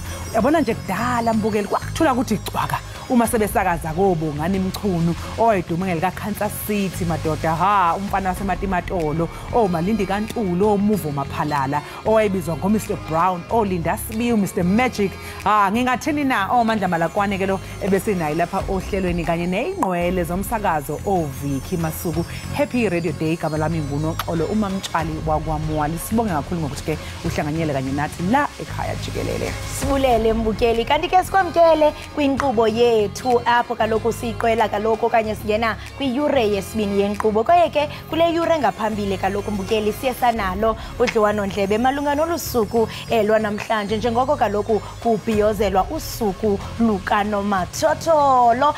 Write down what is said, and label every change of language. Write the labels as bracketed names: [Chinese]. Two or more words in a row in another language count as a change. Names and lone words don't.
[Zulu] Yabona nje kudala mbukeli kwakuthula ukuthi cwaka uma sebesakaza kobongani imchunu oyidumengele kaKansas City madoda umfana wasematimatolo Malindi Kantulo Muvo Maphalala owayebizwa ngoMr Brown Linda Sibiu Mr Magic ngingathini na Mandla Malakwane ke lo ebesenayi lapha ohlelweni kanye nezingqwele zomsakazo Viki Masuku. Happy Radio Day igama lami nguNoxolo uMamtshali wakwaMwali. Sibonge kakhulu ngokuthi ke uhlanganyele kanye nathi la ekhaya jikelele. [Xhosa] Sibulele mbukeli kanti ke sikwamkele kwinqubo yethu apho kaloku siqwela kaloku kanye singena kwiyure yesibini yenqubo kwaye ke kule yure ngaphambili kaloku mbukeli siyesanalo udliwano ndlebe malunga nolusuku lwanamhlanje njengoko kaloku kubhiyozelwa usuku lukaNomathotholo.